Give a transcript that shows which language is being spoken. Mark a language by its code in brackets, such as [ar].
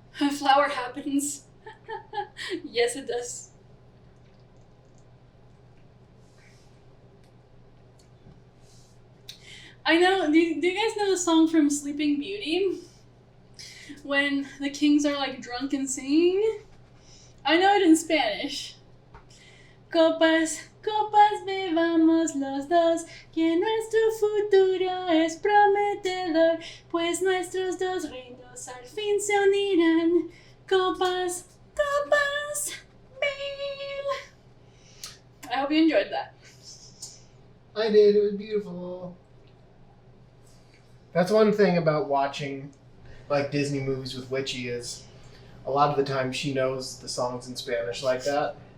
[en] Flower happens. Yes, it does. I know. Do you guys know the song from Sleeping Beauty? When the kings are like drunk and singing? I know it in Spanish. [es] Copas, copas, bebamos los dos, que nuestro futuro es prometedor, pues nuestros dos reinos al fin se unirán. Copas, copas, mil. [en] I hope you enjoyed that. I did. It was beautiful. That's one thing about watching like Disney movies with Witchy is a lot of the time she knows the songs in Spanish like that.